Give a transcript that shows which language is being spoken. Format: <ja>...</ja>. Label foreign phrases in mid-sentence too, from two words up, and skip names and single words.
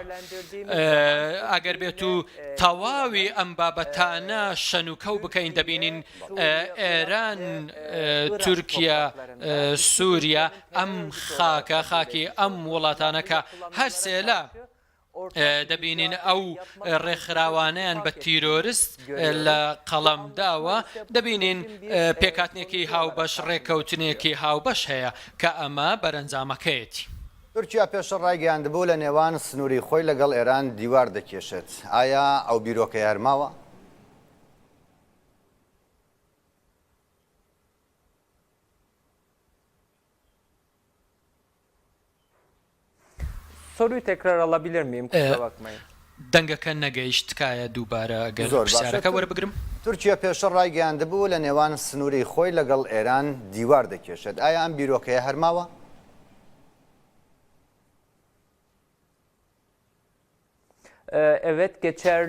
<ckb>ئەگەر بێت و تەواوی ئەم بابەتانە شەنوکەو بکەین دەبینین ئێران، تورکیا، سووریا ئەم خاکی ئەم وڵاتانە کە هەر سێلا دەبینین ئەو ڕێکخراوانیان بە تیرۆریست لە قەڵەمداوە دەبینین پێکاتنێکی هاوبەش ڕێککەوتنێکی هاوبەش هەیە کە ئەمە بەرەنجامەکەیەتی. تورکیا پێشە ڕایگەیاندبوو لە نێوان سنووری خۆی لەگەڵ ئێران دیوار دەکێشێت. ئایا ئەو بیرۆکە یارماوە؟</ckb> <tr>Soruyu tekrar alabilir miyim? Kusura bakmayın.</tr> <ckb>دەنگەکە نەگەیشت تکایە دووبارە گەر پرسیارەکە وەربگرم. تورکیا پێشە ڕایگەیاندبوو لە نێوان سنووری خۆی لەگەڵ ئێران دیوار دەکێشێت. ئایا ئەم بیرۆکەیە هەرماوە؟</ckb> <tr>Evet geçerli.</tr>